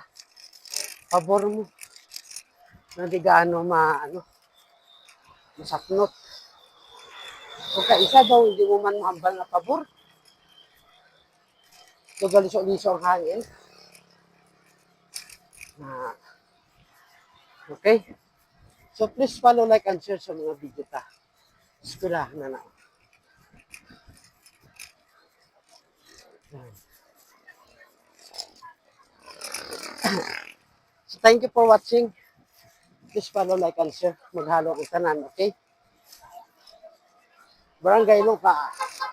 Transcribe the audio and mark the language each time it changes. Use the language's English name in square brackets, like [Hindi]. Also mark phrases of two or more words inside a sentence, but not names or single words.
[Hiligaynon] Pabor mo. Na di gaano masaknot. Kung kaisa daw, hindi mo man mahambal na pabor. Gagaliso-liso ang hangin. Na, okay? [English] So please follow, like, and share [Hiligaynon] sa mga video ta. Eskwelahan na. [English] So thank you for watching. Please follow, like, and share. [Hiligaynon] Maghalo ang tanan, okay? Barangay Luka.